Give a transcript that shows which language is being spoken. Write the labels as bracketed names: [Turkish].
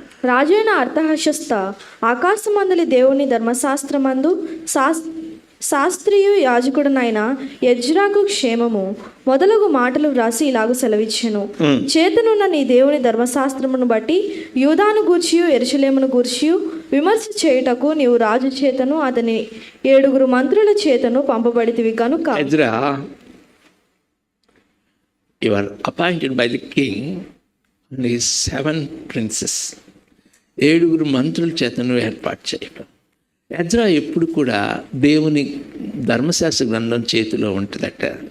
[Telugu] రాజైన అర్తహషస్త ఆకాశమందలి దేవుని ధర్మశాస్త్రమందు శాస్త్రీయు యాజకుడనైన ఎజ్రాకు క్షేమము మొదలగు మాటలు వ్రాసి ఇలాగ సెలవిచ్చెను. చేతనున్న నీ దేవుని ధర్మశాస్త్రమును బట్టి యూదాను గూర్చియు యెరూషలేమును గూర్చియు విమర్శ చేయుటకు నీవు రాజు చేతను అతని 7 మంత్రుల చేతను పంపబడితివి కనుక [English] Ezra, you are appointed by the king and his 7 princes. [Telugu] 7 మంత్రుల చేతను ఏర్పాటు చేయడం. ఎజ్రా ఎప్పుడు కూడా దేవుని ధర్మశాస్త్ర గ్రంథం చేతిలో ఉంటుందట.